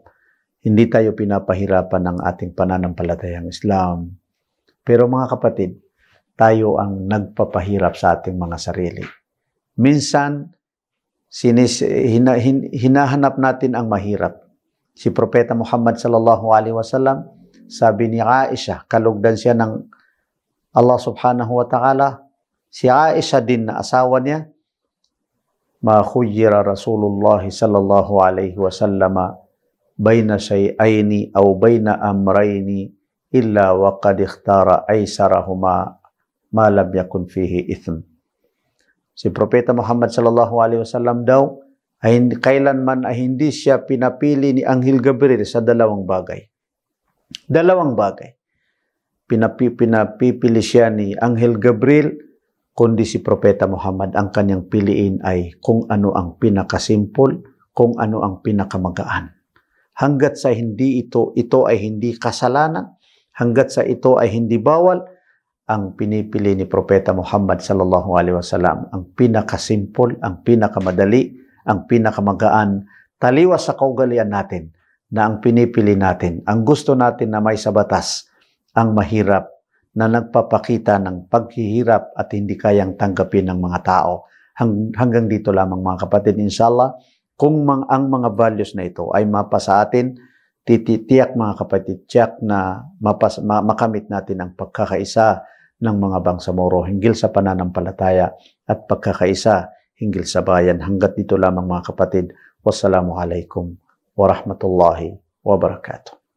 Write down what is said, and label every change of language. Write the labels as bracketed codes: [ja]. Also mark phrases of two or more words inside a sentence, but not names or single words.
[tl] Hindi tayo pinapahirapan ng ating pananampalatayang Islam. Pero mga kapatid, tayo ang nagpapahirap sa ating mga sarili. Minsan, hinahanap natin ang mahirap. Si Propeta Muhammad [ar] صلى الله عليه وسلم, [tl] sabi ni Aisha, kalugdan siya ng Allah [ar] سبحانه وتعالى, [tl] si Aisha din na asawa niya, [ar] ما خير رسول الله صلى الله عليه وسلم بين شيئين أو بين أمرين إلا وقد اختار أيسرهما ما لم يكن فيه إثم. [tl] Si Propeta Muhammad [ar] صلى الله عليه وسلم [tl] daw ay kailanman ay hindi siya pinapili ni Anghel Gabriel sa dalawang bagay. Dalawang bagay. Pinapipili siya ni Anghel Gabriel, kundi si Propeta Muhammad ang kanyang piliin ay kung ano ang pinakasimple, kung ano ang pinakamagaan. Hanggat sa hindi ito ay hindi kasalanan, hanggat sa ito ay hindi bawal, ang pinipili ni Propeta Muhammad [ar] صلى الله عليه وسلم [tl] ang pinakasimple, ang pinakamadali, ang pinakamagaan, taliwas sa kaugalian natin na ang pinipili natin, ang gusto natin na may sa batas, ang mahirap na nagpapakita ng paghihirap at hindi kayang tanggapin ng mga tao. Hanggang dito lamang mga kapatid, inshallah, kung ang mga values na ito ay mapasa atin, tiyak mga kapatid, tiyak na makamit natin ang pagkakaisa ng mga bangsamoro hinggil sa pananampalataya at pagkakaisa hinggil sa bayan. Hanggat dito lamang mga kapatid. [ar] والسلام عليكم ورحمة الله وبركاته.